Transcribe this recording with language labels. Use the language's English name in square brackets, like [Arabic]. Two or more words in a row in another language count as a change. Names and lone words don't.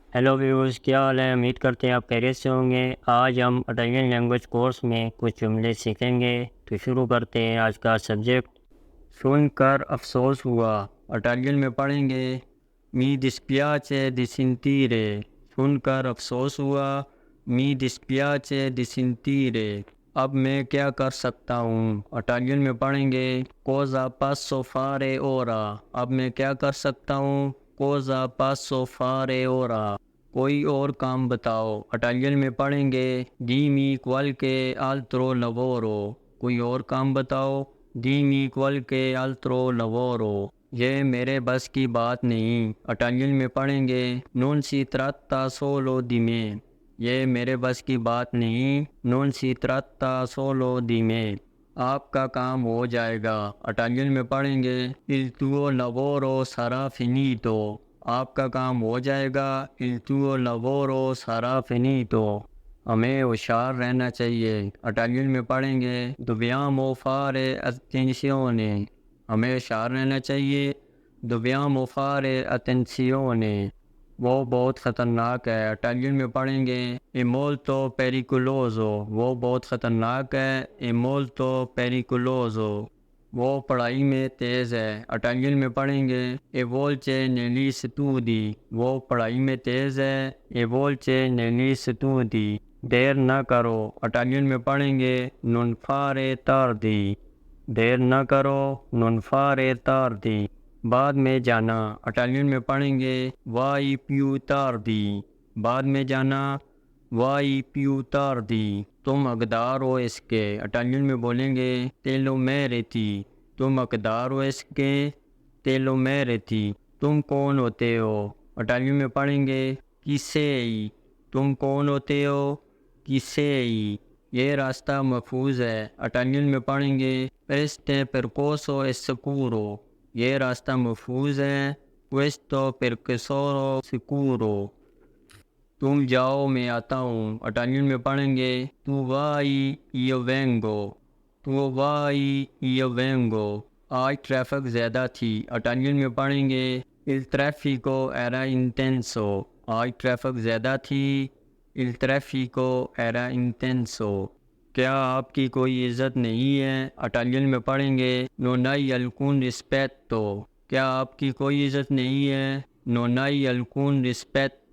[English] hello viewers, [Urdu] کیا حال ہے؟ امید کرتے ہیں آپ خیریت سے ہوں گے۔ آج ہم [English] Italian language course [Urdu] میں کچھ جملے سیکھیں گے، تو شروع کرتے ہیں آج کا سبجیکٹ۔ سن کر افسوس ہوا، اٹالین میں پڑھیں گے [Italian] mi dispiace di sentire. [Urdu] سن کر افسوس ہوا، [Italian] mi dispiace di sentire. [Urdu] اب میں کیا کر سکتا ہوں، اٹالین میں پڑھیں گے [Italian] cosa posso fare ora۔ [Urdu] اب میں کیا کر سکتا ہوں، [Italian] cosa posso fare ora۔ [Urdu] کوئی اور کام بتاؤ، اٹالین میں پڑھیں گے [Italian] dimmi qualche altro lavoro۔ [Urdu] کوئی اور کام بتاؤ، [Italian] dimmi qualche altro lavoro۔ [Urdu] یہ میرے بس کی بات نہیں، اٹالین میں پڑھیں گے [Italian] non si tratta solo di me۔ [Urdu] یہ میرے بس کی بات نہیں، [Italian] non si tratta solo di me۔ [Urdu] آپ کا کام ہو جائے گا، اٹالین میں پڑھیں گے [Italian] il tuo lavoro sarà finito۔ [Urdu] آپ کا کام ہو جائے گا [Italian] il tuo lavoro sarà finito۔ [Urdu] ہمیں ہوشیار رہنا چاہیے، اٹالین میں پڑھیں گے [Italian] dobbiamo fare attenzione۔ [Urdu] ہمیں ہوشیار رہنا چاہیے [Italian] dobbiamo fare attenzione۔ [Urdu] وہ بہت خطرناک ہے، اٹالین میں پڑھیں گے [Italian] è molto pericoloso۔ [Urdu] وہ بہت خطرناک ہے [Italian] è molto pericoloso۔ [Urdu] وہ پڑھائی میں تیز ہے، اٹالین میں پڑھیں گے [Italian] è veloce negli studi۔ [Urdu] وہ پڑھائی میں تیز ہے [Italian] è veloce negli studi۔ [Urdu] دیر نہ کرو، اٹالین میں پڑھیں گے [Italian] non fare tardi۔ [Urdu] دیر نہ کرو [Italian] non fare tardi۔ [Urdu] بعد میں جانا، اٹالین میں پڑھیں گے [Italian] vai più tardi۔ [Urdu] بعد میں جانا [Italian] vai più tardi۔ [Urdu] تم حقدار ہو اس کے، اٹالین میں بولیں گے [Italian] te lo meriti۔ [Urdu] تم حقدار ہو اس کے [Italian] te lo meriti۔ [Urdu] تم کون ہوتے ہو، اٹالین میں پڑھیں گے [Italian] chi sei۔ [Urdu] تم کون ہوتے ہو [Italian] chi sei۔ [Urdu] یہ راستہ محفوظ ہے، اٹالین میں پڑھیں گے [Italian] questo percorso è sicuro۔ [Urdu] یہ راستہ محفوظ ہے [Italian] questo percorso sicuro۔ [Urdu] تم جاؤ میں آتا ہوں، اٹالین میں پڑھیں گے [Italian] tu vai io vengo۔ tu vai io vengo۔ [Urdu] آج ٹریفک زیادہ تھی، اٹالین میں پڑھیں گے [Italian] il traffico era intenso۔ [Urdu] آج ٹریفک زیادہ تھی [Italian] il traffico era intenso۔ [Urdu] کیا آپ کی کوئی عزت نہیں ہے، اٹالین میں پڑھیں گے [Italian] non hai alcun rispetto۔ [Urdu] کیا آپ کی کوئی عزت نہیں ہے [Italian] non hai alcun rispetto۔